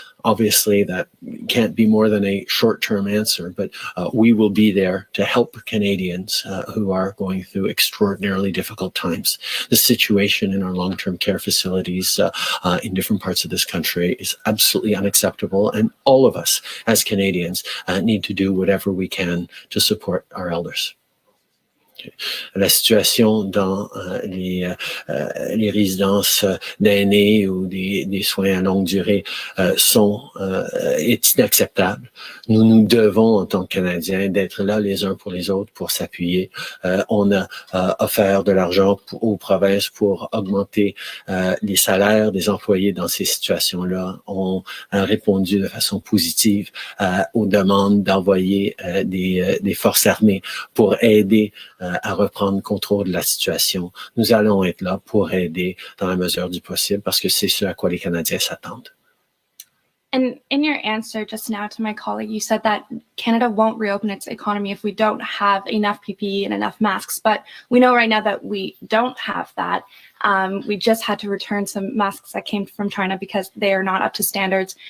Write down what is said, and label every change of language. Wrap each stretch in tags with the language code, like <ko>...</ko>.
<en>Obviously, that can't be more than a short-term answer, but we will be there to help Canadians who are going through extraordinarily difficult times. The situation in our long-term care facilities in different parts of this country is absolutely unacceptable, and all of us as Canadians need to do whatever we can to support our elders.</en> <fr>La situation dans les résidences d'aînés ou des soins à longue durée est inacceptable. Nous devons, en tant que Canadiens, d'être là les uns pour les autres pour s'appuyer. On a offert de l'argent aux provinces pour augmenter les salaires des employés dans ces situations-là. On a répondu de façon positive aux demandes d'envoyer des forces armées pour aider à reprendre le contrôle de la situation. Nous allons être là pour aider dans la mesure du possible parce que c'est ce à quoi les Canadiens s'attendent.</fr> <en>And in your answer just now to my colleague, you said that Canada won't reopen its economy if we don't have enough PPE and enough masks. But we know right now that we don't have that. We just had to return some masks that came from China because they are not up to standards.</en>